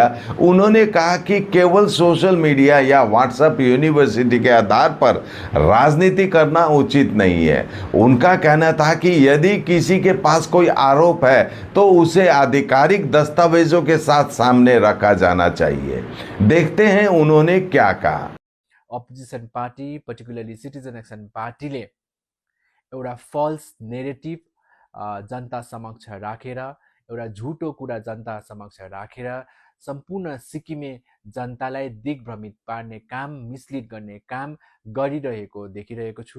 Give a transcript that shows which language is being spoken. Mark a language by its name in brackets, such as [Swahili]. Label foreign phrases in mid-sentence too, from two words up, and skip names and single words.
[Hindi] उन्होंने कहा कि केवल [English] social media [Hindi] या [English] WhatsApp university [Hindi] के आधार पर राजनीति करना उचित नहीं है। उनका कहना था कि यदि किसी के पास कोई आरोप है तो उसे आधिकारिक दस्तावेजों के साथ सामने रखा जाना चाहिए। देखते हैं उन्होंने क्या कहा। [English] opposition party particularly [Nepali] सिटिजन एक्सन पार्टीले एउटा [English] false narrative [Nepali] जनता समक्ष राखेर, एउटा झुटो कुरा जनता समक्ष राखेर सम्पूर्ण सिक्किमे जनतालाई दिग्भ्रमित पार्ने काम, मिसलिड गर्ने काम गरिरहेको देखिरहेको छु।